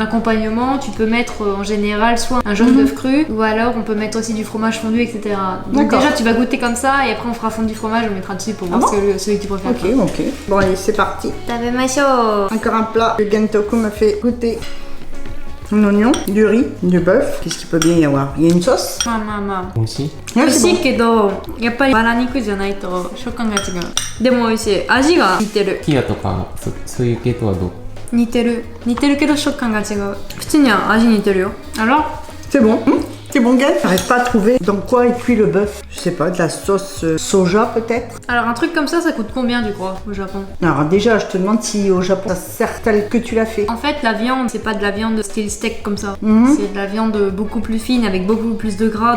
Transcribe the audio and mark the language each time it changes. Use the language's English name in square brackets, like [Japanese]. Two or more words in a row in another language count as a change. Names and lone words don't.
[French] En accompagnement, tu peux mettre en général soit un jaune d'œuf cru, ou alors on peut mettre aussi du fromage fondu, etc. Donc déjà tu vas goûter comme ça et après on fera fondre du fromage, on mettra dessus pour voir celui que tu préfères. Ok. Bon allez, c'est parti. Encore un plat que Gentoku m'a fait goûter. Un oignon, du riz, du bœuf. Qu'est-ce qu'il peut bien y avoir? Il y a une sauce. [Japanese] 美味しい？美味しいけど、やっぱりバラ肉じゃないと食感が違う。でも美味しい。味が似てる。キヤとかそういう系とはどう？似てるけど食感が違う。普通には味似てるよ。Alors [French] C'est bon. C'est bon, Gaël. J'arrive pas à trouver dans quoi est cuit le bœuf. Je sais pas, de la sauce soja peut-être. Alors un truc comme ça coûte combien tu crois au Japon? Alors déjà, je te demande si au Japon ça sert tel que tu l'as fait. En fait, la viande, c'est pas de la viande style steak comme ça. C'est de la viande beaucoup plus fine avec beaucoup plus de gras.